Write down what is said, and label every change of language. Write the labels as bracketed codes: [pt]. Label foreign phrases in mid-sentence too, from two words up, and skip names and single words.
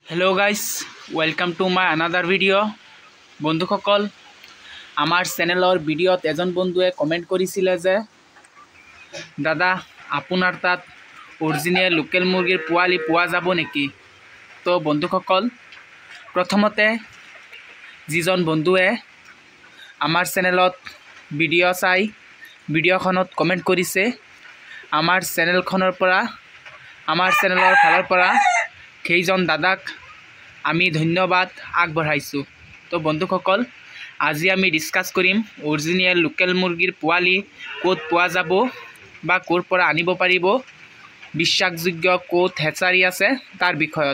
[en] Hello guys, welcome to my another video. [as] বন্ধুসকল আমাৰ চেনেলৰ ভিডিঅ'ত এজন বন্ধুৱে কমেণ্ট কৰিছিলে যে দাদা আপোনাৰ তাত [en] original local [as] মুৰ্গীৰ পোৱালি পোৱা যাব নেকি। তো বন্ধুসকল প্ৰথমতে যিজন বন্ধুৱে আমাৰ চেনেলত ভিডিঅ' চাই ভিডিঅ'খনত কমেণ্ট কৰিছে আমাৰ চেনেলখনৰ পৰা আমাৰ চেনেলৰ फाলৰ পৰা সেইজন দাদাক আমি ধন্যবাদ আগবঢ়াইছোঁ। তো বন্ধুসকল আজি আমি ডিসকাস কৰিম [en] original local [as] মুৰ্গীৰ পোৱালি ক'ত পোৱা যাব বা ক'ৰ পৰা আনিব পাৰিব, বিশ্বাসযোগ্য ক'ত হেচাৰি আছে তাৰ বিষয়ত।